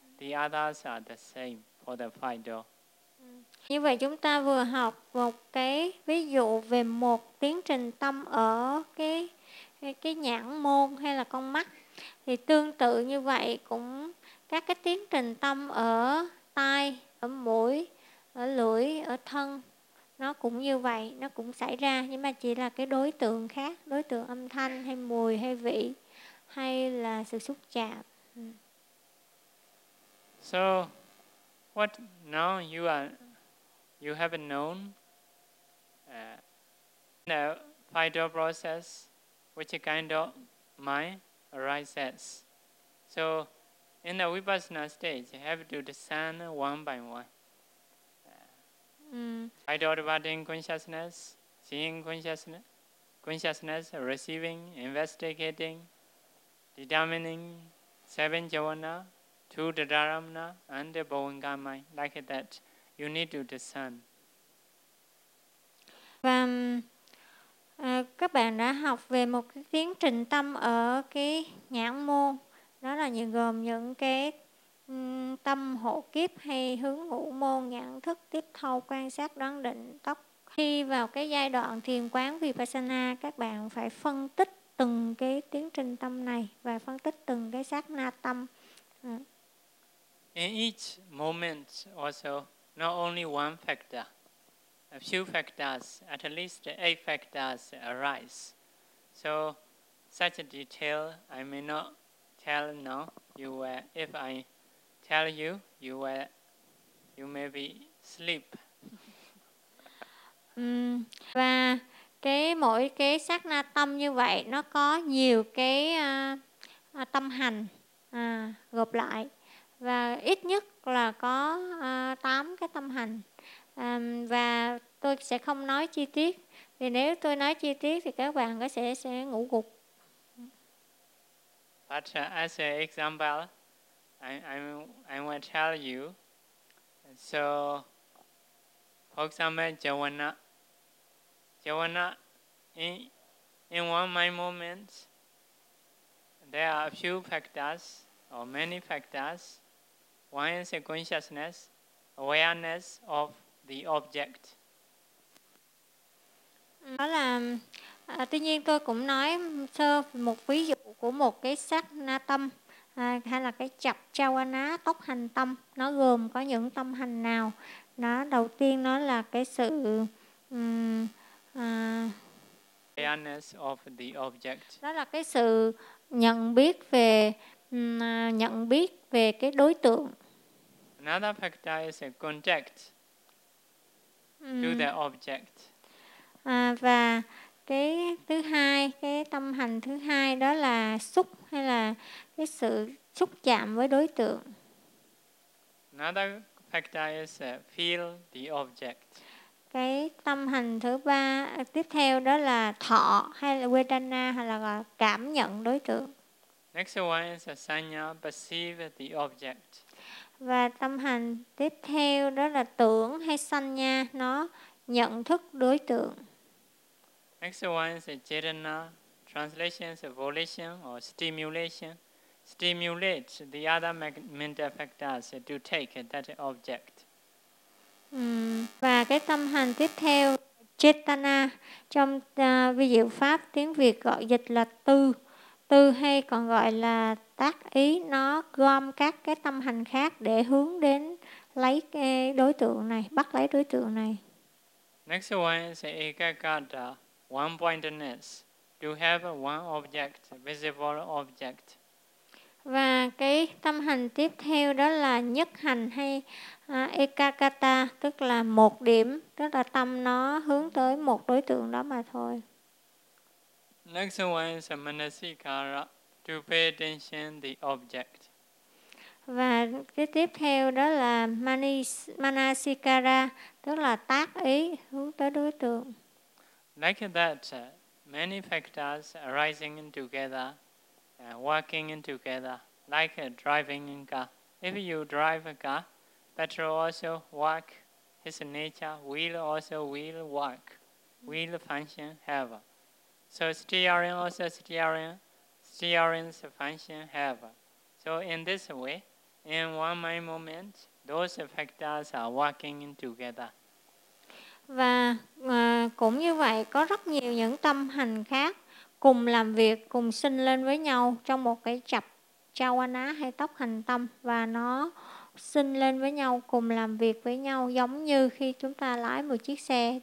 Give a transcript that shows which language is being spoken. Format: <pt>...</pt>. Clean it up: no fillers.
<en>The others are the same for the five door.</en> <vi>Như vậy chúng ta vừa học một cái ví dụ về một tiến trình tâm ở cái nhãn môn hay là con mắt. Thì tương tự như vậy cũng các cái tiến trình tâm ở tai, ở mũi, ở lưỡi, ở thân. Nó cũng như vậy, nó cũng xảy ra. Nhưng mà chỉ là cái đối tượng khác, đối tượng âm thanh hay mùi hay vị hay là sự xúc chạm.</vi> <en>So what now you have known the five door process, which kind of mind arises. So in the Vipassana stage you have to discern one by one. Five door dividing consciousness, seeing consciousness, receiving, investigating, determining seven javana, two dharamna, and the bhavangamai, like that, you need to discern.</en> <vi>Và các bạn đã học về một cái tiến trình tâm ở cái nhãn môn, đó là những gồm những cái tâm hộ kiếp hay hướng ngũ môn, nhãn thức, tiếp thâu, quan sát, đoán định, tốc. Khi vào cái giai đoạn thiền quán Vipassana, các bạn phải phân tích từng cái tiến trình tâm này và phân tích từng cái sát na tâm.</vi> <en>In each moment also, not only one factor, a few factors, at least 8 factors arise. So such a detail I may not tell now. You will, if I tell you, you may be sleep.</en> <vi>Và cái mỗi cái sát na tâm như vậy nó có nhiều cái tâm hành gộp lại và ít nhất là có 8 cái tâm hành. Và tôi sẽ không nói chi tiết vì nếu tôi nói chi tiết thì các bạn có sẽ ngủ gục.</vi> <en>But as an example, I will tell you. So, for example, Javana, in one mind moment, there are a few factors or many factors. One is a consciousness, awareness of the object.</en> <vi>Đó là, tuy nhiên tôi cũng nói sơ một ví dụ của một cái sắc na tâm hay là cái chập Javana tốc hành tâm. Nó gồm có những tâm hành nào? Nó đầu tiên nó là cái sự</vi> <en>awareness of the object.</en> <vi>Đó là cái sự nhận biết về cái đối tượng.</vi> <en>Another factor is a contact to the object.</en> <vi>Và cái thứ hai, cái tâm hành thứ hai đó là xúc hay là cái sự xúc chạm với đối tượng.</vi> <en>Another factor is feel the object.</en> <vi>Cái tâm hành thứ ba tiếp theo đó là thọ hay là vedana hay là cảm nhận đối tượng.</vi> <en>Next one is asanya, perceive the object.</en> <vi>Và tâm hành tiếp theo đó là tưởng hay sanya, nó nhận thức đối tượng.</vi> <en>Next one is chetana, translation is volition or stimulation, stimulates the other mental factors to take that object.</en> <vi>Và cái tâm hành tiếp theo chetana trong ví dụ pháp tiếng Việt gọi dịch là tư hay còn gọi là tác ý, nó gom các cái tâm hành khác để hướng đến lấy cái đối tượng này, bắt lấy đối tượng này.</vi> <en>Next one is ekagata, one-pointedness, to have one object, visible object.</en> <vi>Và cái tâm hành tiếp theo đó là nhất hành hay ekagata, tức là một điểm, tức là tâm nó hướng tới một đối tượng đó mà thôi.</vi> <en>Next one is manasikara, to pay attention to the object.</en> <vi>Và cái tiếp theo đó là manasikara, tức là tác ý hướng tới đối tượng.</vi> <en>Like that, many factors arising together, working together, like driving a car. If you drive a car, petrol also work, his nature, wheel also will work, wheel function have. So steering also steering's function have. So in this way, in one mind moment, those factors are working together.</en> <vi>Và cũng như vậy, có rất nhiều những tâm hành khác cùng làm việc, cùng sinh lên với nhau trong một cái chập chawana hay tốc hành tâm. Và nó sinh lên với nhau, cùng làm việc với nhau giống như khi chúng ta lái một chiếc xe.</vi>